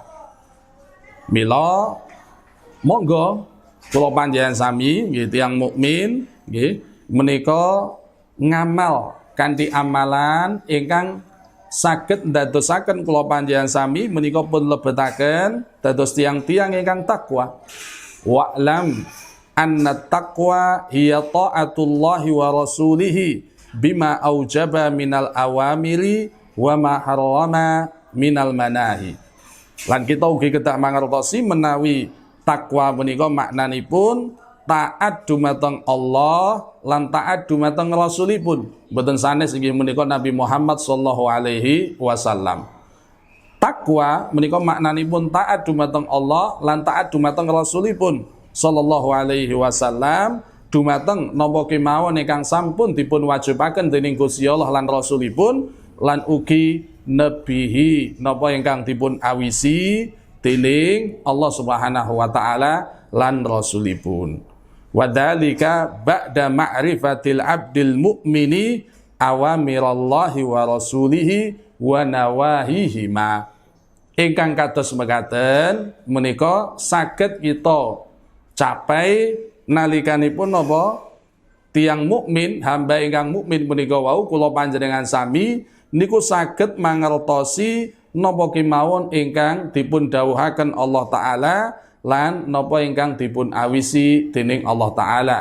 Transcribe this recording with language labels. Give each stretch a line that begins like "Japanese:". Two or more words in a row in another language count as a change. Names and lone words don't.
Javanese: Mila monggo kula panjenengan sami nggih tiyang mukmin nggih menika ngamal kanthi amalan ingkang saged ndadosaken kula panjenengan sami menika pun lebetaken dados tiyang-tiyang ingkang takwa.
Arabic: واعلم أن التقوى هي طاعة الله ورسوله بما أوجب من الأوامر وما حرم من المناهي.
Javanese: Lan kita ugi kedah mangertosi menawi takwa menika maknanipun taat dumateng Allah lan taat dumateng Rasulipun. Mboten sanes inggih menika Nabi Muhammad
Arabic: صلى الله عليه وسلم.
Javanese: Takwa menika maknanipun taat dumateng Allah lan taat dumateng Rasulipun
Arabic: صلى الله عليه وسلم,
Javanese: dumateng napa kemawon ingkang sampun dipun wajibaken dening Gusti Allah lan Rasulipun, lan ugi nebihi napa ingkang dipun awisi dening
Arabic: الله سبحانه وتعالى
Javanese: lan Rasulipun.
Arabic: وذلك بعد معرفة العبد المؤمن أوامر الله ورسوله ونواهيهما.
Javanese: Ingkang kados mekaten menika saged kita capai nalikanipun napa tiyang mukmin, hamba ingkang mukmin menika wau kula panjenengan sami niku saged mangertosi napa kemawon ingkang dipun dawuhaken
Arabic: الله تعالى
Javanese: lan napa ingkang dipun awisi dening
Arabic: الله تعالى.